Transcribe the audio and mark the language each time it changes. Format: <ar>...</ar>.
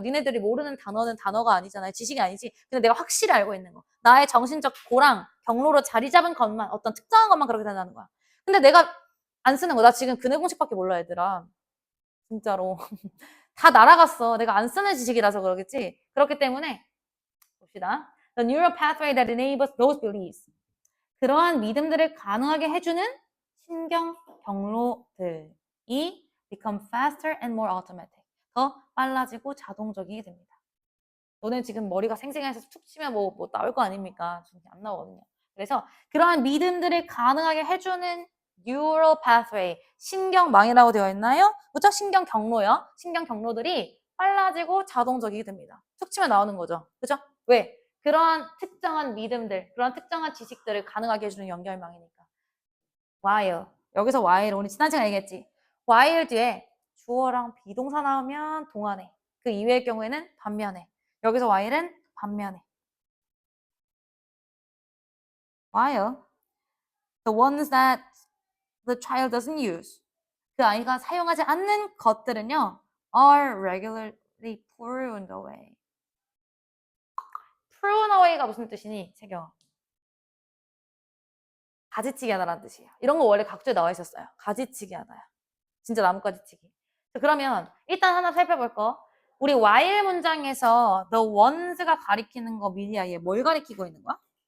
<ko>니네들이 모르는 단어는 단어가 아니잖아요. 지식이 아니지. 근데 내가 확실히 알고 있는 거. 나의 정신적 고랑, 경로로 자리 잡은 것만, 어떤 특정한 것만 그렇게 된다는 거야. 근데 내가 안 쓰는 거. 나 지금 근해 공식밖에 몰라, 얘들아. 진짜로. 다 날아갔어. 내가 안 쓰는 지식이라서 그러겠지. 그렇기 때문에 봅시다.</ko> <en>The neural pathway that enables those beliefs.</en> <ko>그러한 믿음들을 가능하게 해주는 신경 경로들이</ko> <en>become faster and more automatic.</en> <ko>더 빨라지고 자동적이게 됩니다. 너네 지금 머리가 생생해서 툭 치면 뭐 나올 거 아닙니까? 안 나오거든요. 그래서 그러한 믿음들을 가능하게 해주는 neural pathway, 신경망이라고 되어 있나요? 그렇죠? 신경 경로요. 신경 경로들이 빨라지고 자동적이게 됩니다. 툭 치면 나오는 거죠. 그렇죠? 왜? 그러한 특정한 믿음들, 그러한 특정한 지식들을 가능하게 해주는 연결망이니까.</ko> <en>while.</en> <ko>여기서 while, 우리 지난 시간에 얘기했지. while 뒤에 주어랑 비동사 나오면 동안에. 그 이외의 경우에는 반면에. 여기서 while은 반면에.</ko> <en>while the ones that the child doesn't use.</en> <ko>그 아이가 사용하지 않는 것들은요.</ko> <en>are regularly pruned away.</en> <ko>prune away가 무슨 뜻이니? 세경아. 가지치기 하다라는 뜻이에요. 이런 거 원래 각주에 나와 있었어요. 가지치기 하다야. 진짜 나뭇가지치기. 그러면 일단 하나 살펴볼 거. 우리 while 문장에서 the ones가 가리키는 거 미리야 얘 뭘 가리키고 있는 거야?</ko>